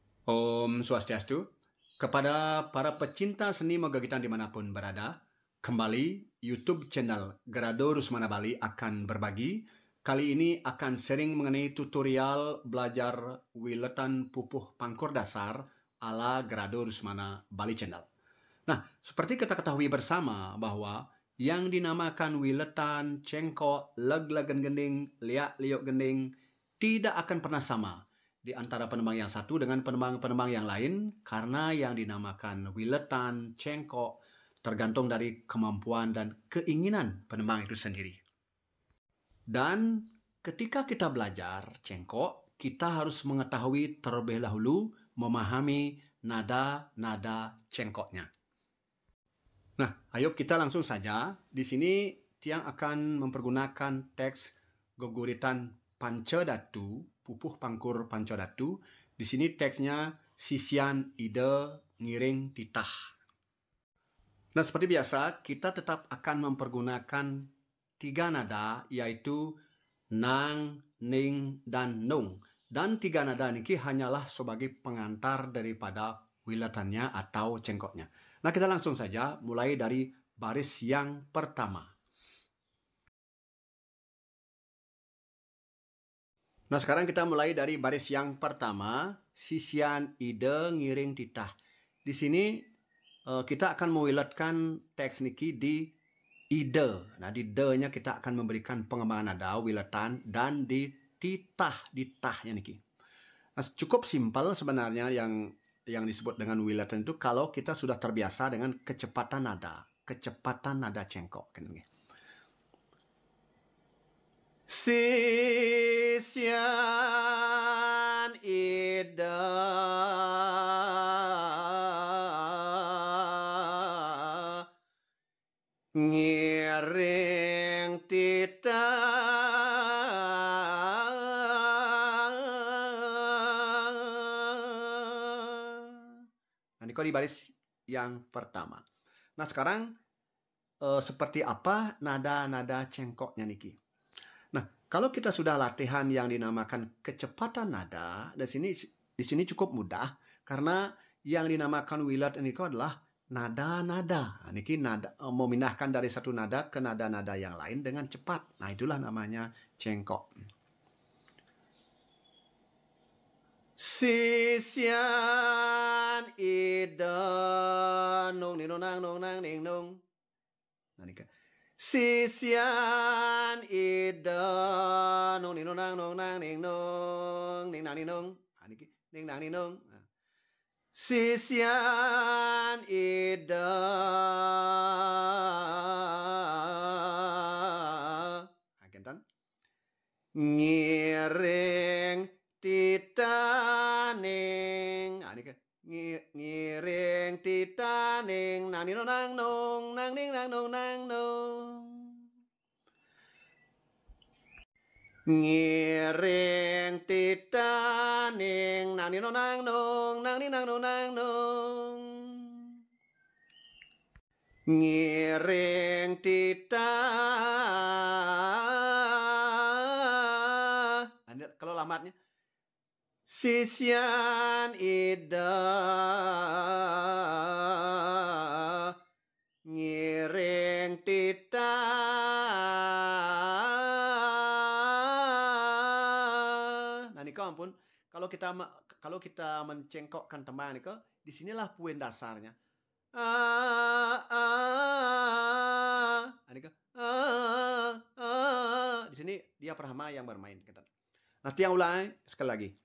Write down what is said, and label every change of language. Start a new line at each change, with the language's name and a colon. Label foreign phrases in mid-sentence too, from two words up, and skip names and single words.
Balinese: Om Swastiastu.
Indonesian: Kepada para pecinta seni Mogagitan dimanapun berada, kembali YouTube channel Grado Rusmana Bali akan berbagi. Kali ini akan sharing mengenai tutorial belajar wiletan pupuh pangkur dasar ala Grado Rusmana Bali channel. Nah, seperti kita ketahui bersama bahwa yang dinamakan wiletan, cengkok, leg-legan gending, liak-liuk gending tidak akan pernah sama di antara penembang yang satu dengan penembang-penembang yang lain, karena yang dinamakan wiletan, cengkok tergantung dari kemampuan dan keinginan penembang itu sendiri. Dan ketika kita belajar cengkok, kita harus mengetahui terlebih dahulu memahami nada-nada cengkoknya. Nah, ayo kita langsung saja. Di sini Tiang akan mempergunakan teks Goguritan Pancadatu, pupuh pangkur Pancadatu. Di sini teksnya
Balinese: sisian ide ngiring titah.
Indonesian: Nah, seperti biasa, kita tetap akan mempergunakan 3 nada, yaitu nang, ning, dan nung. Dan 3 nada ini hanyalah sebagai pengantar daripada wiletannya atau cengkoknya. Nah, kita langsung saja mulai dari baris yang pertama. Nah, sekarang kita mulai dari baris yang pertama,
Balinese: sisian ide ngiring titah.
Indonesian: Di sini kita akan mewiletkan teks niki di ide. Nah, di de-nya kita akan memberikan pengembangan nada, wiletan, dan di titah, di tahnya niki. Nah, cukup simpel sebenarnya yang disebut dengan wiletan itu kalau kita sudah terbiasa dengan kecepatan nada cengkok.
Balinese: Sisian ida ngiring titah
Indonesian: nanti kau di baris yang pertama. Nah, sekarang seperti apa nada-nada cengkoknya niki? Nah, kalau kita sudah latihan yang dinamakan kecepatan nada, di sini cukup mudah karena yang dinamakan wilat ini adalah nada-nada. Nah, niki nada memindahkan dari satu nada ke nada-nada yang lain dengan cepat. Nah, itulah namanya cengkok.
Balinese: Sisian ida nung ning nung nang ning nung. Nah, niki sisian ida nung ning nang ning nung ning nang ning nung. Nah, niki ning nang ning nung. Sisian ida agentan ngiring titaning. Nah, niki ngiring titaning nang ning nang nung nang ning nang nung nang nung. Ngiring titaning nang ning nang nung nang ning nang nung nang nung. Ngiring titah.
Indonesian: Kalau lamatnya
Balinese: sisian ida ngiring titah. Nah, niko ampun,
Indonesian: kalau kita mencengkokkan teman niko, disinilah poin dasarnya. Di sini dia Brahma yang bermain. Nanti yang ulang sekali lagi.